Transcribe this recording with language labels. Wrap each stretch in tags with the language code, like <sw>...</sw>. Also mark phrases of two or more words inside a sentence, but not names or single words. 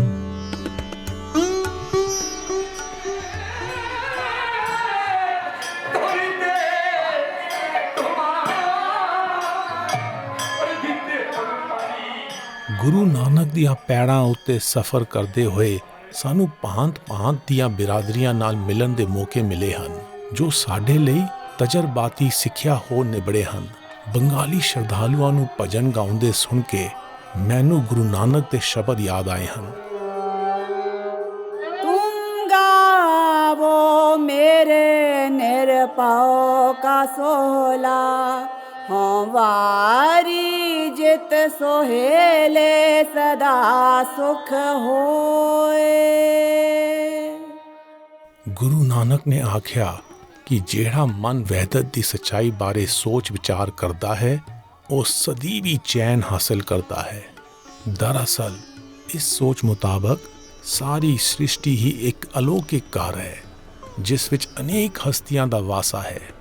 <pa>ਗੁਰੂ ਨਾਨਕ ਦੀਆਂ ਪੈੜਾਂ ਉੱਤੇ ਸਫ਼ਰ ਕਰਦੇ ਹੋਏ ਸਾਨੂੰ ਭਾਂਤ-ਭਾਂਤ ਦੀਆਂ ਬਿਰਾਦਰੀਆਂ ਨਾਲ ਮਿਲਣ ਦੇ ਮੌਕੇ ਮਿਲੇ ਹਨ, ਜੋ ਸਾਡੇ ਲਈ ਤਜਰਬਾਤੀ ਸਿੱਖਿਆ ਹੋ ਨਿਬੜੇ ਹਨ। ਬੰਗਾਲੀ ਸ਼ਰਧਾਲੂਆਂ ਨੂੰ ਭਜਨ ਗਾਉਂਦੇ ਸੁਣ ਕੇ ਮੈਨੂੰ ਗੁਰੂ ਨਾਨਕ ਦੇ ਸ਼ਬਦ ਯਾਦ ਆਏ ਹਨ। ਤੁਮ ਗਾਵੋ ਮੇਰੇ ਨਿਰਪਾਓ ਕਾ ਸੋਹਲਾ, ਹਮਾਰੀ ਜਿਤ ਸੋਹੇਲੇ ਸਦਾ ਸੁਖ ਹੋਏ। ਗੁਰੂ ਨਾਨਕ ਨੇ ਆਖਿਆ ਕਿ ਜਿਹੜਾ ਮਨ ਵਹਿਦਤ ਦੀ ਸੱਚਾਈ ਬਾਰੇ ਸੋਚ ਵਿਚਾਰ ਕਰਦਾ ਹੈ ਉਹ ਸਦੀਵੀ ਚੈਨ ਹਾਸਲ ਕਰਦਾ ਹੈ। ਦਰਅਸਲ ਇਸ ਸੋਚ ਮੁਤਾਬਕ ਸਾਰੀ ਸ੍ਰਿਸ਼ਟੀ ਹੀ ਇੱਕ ਅਲੌਕਿਕ ਕਾਰ ਹੈ ਜਿਸ ਵਿੱਚ ਅਨੇਕ ਹਸਤੀਆਂ ਦਾ ਵਾਸਾ ਹੈ।</pa>